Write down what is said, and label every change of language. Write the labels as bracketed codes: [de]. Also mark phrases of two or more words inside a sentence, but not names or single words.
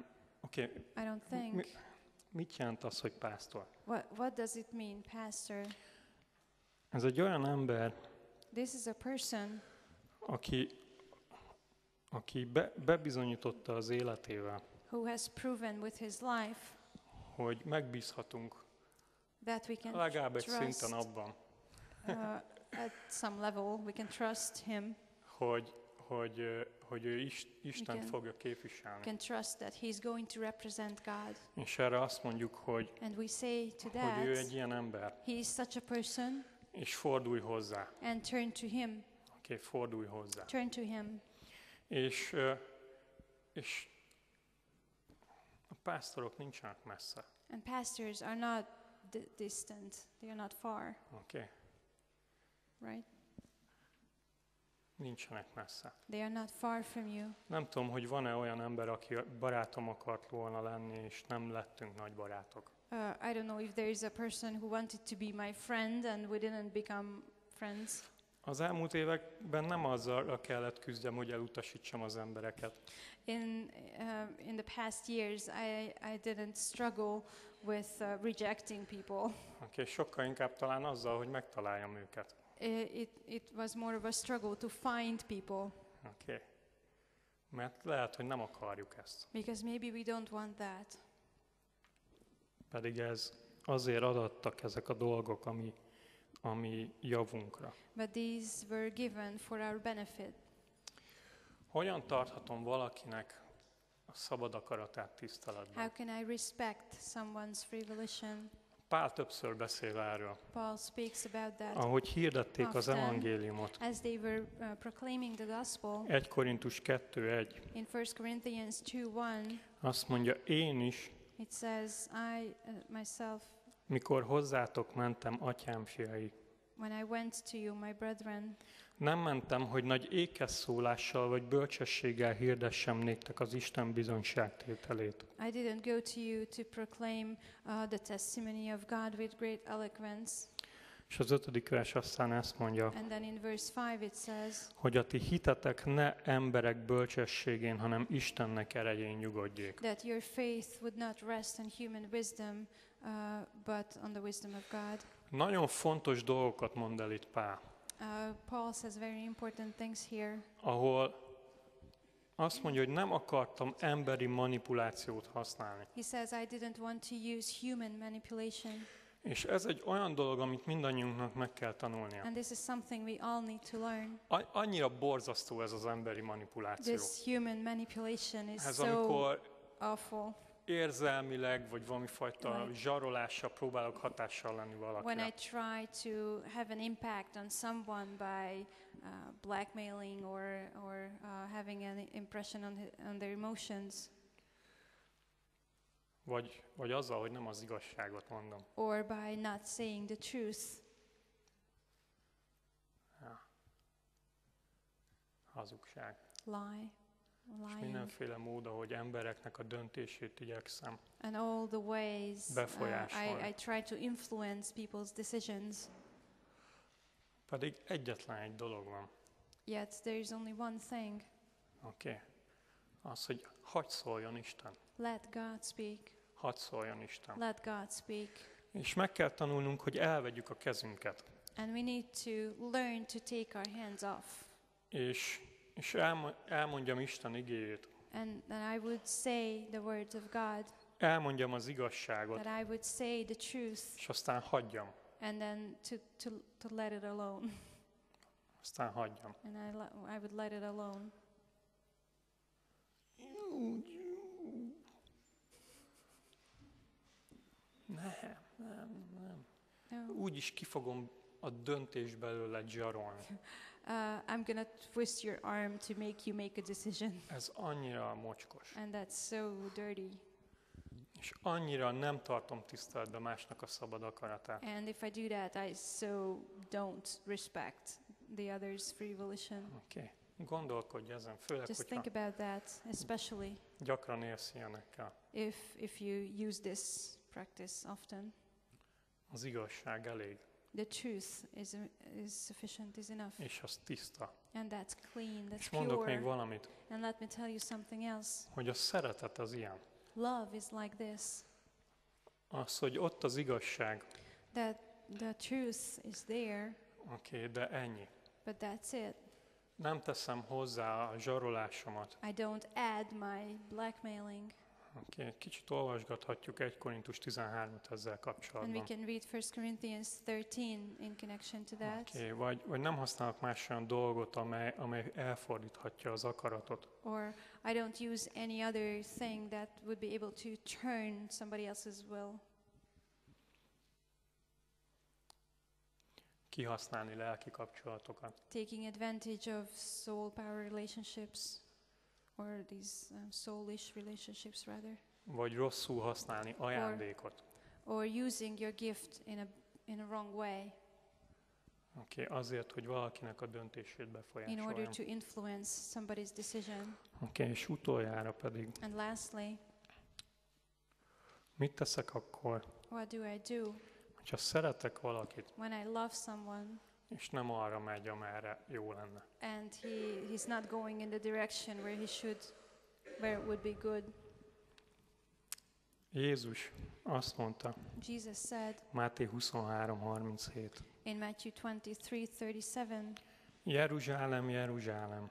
[hu] Oké, [en] I don't think. [hu] mit jelent az, hogy pásztor? [en] What does it mean, pastor? [hu] Ez egy olyan ember, [en] This is a person [hu] aki bebizonyította az életével, [en] who has proven with his life [hu] hogy megbízhatunk [en] that we can [hu] legalább egy [en] trust [hu] szinten abban, [en] at some level we can trust him. [hu] hogy ő Istent [en] can- [hu] fogja képviselni. [en] Can trust that he's going to represent God. [hu] És erre azt mondjuk, hogy [en] And we say to [hu] ő egy [en] that, [hu] ilyen ember, [en] he is such a person, [hu] és fordulj hozzá. [en] and turn to him. [hu] Oké, fordulj hozzá. [en] Turn to him. [hu] És a pásztorok nincsenek messze. [en] And pastors are not distant. They are not far, [hu] Oké? [en] right? [hu] Nincsenek messze. [en] They are not far from you. [hu] Nem tudom, hogy van-e olyan ember, aki barátom akart volna lenni, és nem lettünk nagy barátok. [en] I don't know if there is a person who wanted to be my friend and we didn't become friends. [hu] Az elmúlt években nem azzal kellett küzdjem, hogy elutasítsam az embereket. [en] In the past years, I didn't struggle with rejecting people. [hu] Okay, sokkal inkább talán azzal, hogy megtaláljam őket. [en] It was more of a struggle to find people. Okay. [hu] Mert lehet, hogy nem akarjuk ezt. [en] Because maybe we don't want that. [hu] Pedig ez azért adattak ezek a dolgok, ami javunkra. [en] But these were given for our benefit. [hu] Hogyan tarthatom valakinek a szabad akaratát tiszteletben? [en] How can I respect someone's free volition? [hu] Pál többször beszél erről. [en] Paul speaks about that. [hu] Ahogy hirdették az [en] Often, [hu] evangéliumot. [en] as they were proclaiming the gospel. [hu] 1 Korintus 2:1. [en] In 1 Corinthians 2:1. [hu] Azt mondja, én is, [en] It says, I myself, [hu] mikor hozzátok mentem, atyám fiai, [en] when I went to you, my brethren, [hu] nem mentem, hogy nagy ékeszólással vagy bölcsességgel hirdessem néktek az Isten bizonyságtételét. [en] I didn't go to you to proclaim the testimony of God with great eloquence. [hu] És az 5. vers aztán ezt mondja, [en] And then in verse 5 it says, [hu] hogy a ti hitetek ne emberek bölcsességén, hanem Istennek erején nyugodjék. [en] that your faith would not rest on human wisdom, but on the wisdom of God. [hu] Nagyon fontos dolgokat mond el itt Pál, [en] Paul says very important things here. [hu] ahol azt mondja, hogy nem akartam emberi manipulációt használni. [en] He says, I didn't want to use human manipulation. [hu] És ez egy olyan dolog, amit mindannyiunknak meg kell tanulnia. [en] And this is something we all need to learn. [hu] Annyira borzasztó ez az emberi manipuláció. [en] This human manipulation is [hu] Ez [en] so [hu] amikor [en] awful. [hu] érzelmileg, vagy valami fajta zsarolással próbálok hatással lenni [en] When I [hu] valakire. [en] try to have an impact on someone by blackmailing or having an impression on their emotions. [hu] Vagy azzal, hogy nem az igazságot mondom. [en] Or by not saying the truth. [hu] Ja. Hazugság. [en] Lie. [hu] És [en] Lying. [hu] mindenféle mód, ahogy embereknek a döntését igyekszem. [en] And all the ways [hu] Befolyásolni. [en] I try to influence people's decisions. [hu] Pedig egyetlen egy dolog van. [en] Yet there is only one thing. [hu] Oké. Az, hogy hadd szóljon Isten. [en] Let God speak. [hu] Hadd szóljon Isten. [en] Let God speak. [hu] És meg kell tanulnunk, hogy elvegyük a kezünket. [en] And we need to learn to take our hands off. [hu] És elmondjam Isten igéjét. [en] And then I would say the words of God. [hu] Elmondjam az igazságot. [en] That I would say the truth. [hu] És aztán hagyjam. [en] And then to let it alone. [hu] Aztán hagyjam. [en] And I would let it alone. [hu] Nem. [en] No. [hu] Úgyis ki fogom a döntést belőle zsarolni. [en] I'm gonna twist your arm to make a decision. [hu] Ez annyira mocskos. [en] And that's so dirty. [hu] És annyira nem tartom tiszteletben másnak a szabad akaratát. [en] And if I do that, I so don't respect the other's free volition. [hu] Oké. Gondolkodj ezen, főleg, [en] Just think [hu] hogyha [en] about that, especially [hu] gyakran élsz ilyenekkel. [en] if you use this practice often. [hu] Az igazság elég, [en] The truth is sufficient, is enough. [hu] és az tiszta. [en] And that's clean, that's [hu] És mondok még [en] pure. [hu] valamit, [en] And let me tell you something else. [hu] hogy a szeretet az ilyen. [en] Love is like this. [hu] Az, hogy ott az igazság, [en] That the truth is there, [hu] oké, de ennyi. [en] but that's it. [hu] Nem teszem hozzá a zsarolásomat. [en] I don't add my blackmailing. [hu] Oké, kicsit olvasgathatjuk 1 Korintus 13-at ezzel [en] And [hu] kapcsolatban. [en] we can read 1 Corinthians 13 in connection to that. [hu] Oké, vagy nem használok más olyan dolgot, amely elfordíthatja az akaratot. [en] Or I don't use any other thing that would be able to turn somebody else's will. [hu] Kihasználni lelki kapcsolatokat. [en] Taking advantage of soul power relationships, or these soulish relationships rather. [hu] Vagy rosszul használni ajándékot. [en] Or using your gift in a wrong way. [hu] Oké, azért, hogy valakinek a döntését [en] In order [hu] befolyásoljam. [en] to influence somebody's decision. [hu] Oké, és utoljára pedig, [en] And lastly, [hu] mit teszek akkor, [en] what do I do [hu] hogyha szeretek valakit, [en] when I love someone [hu] és nem arra megy, amerre jó lenne. [en] And he's not going in the direction where where it would be good. [hu] Jézus azt mondta, [en] Jesus said [hu] Máté 23:37. [en] in Matthew 23:37, [hu] Jeruzsálem, Jeruzsálem,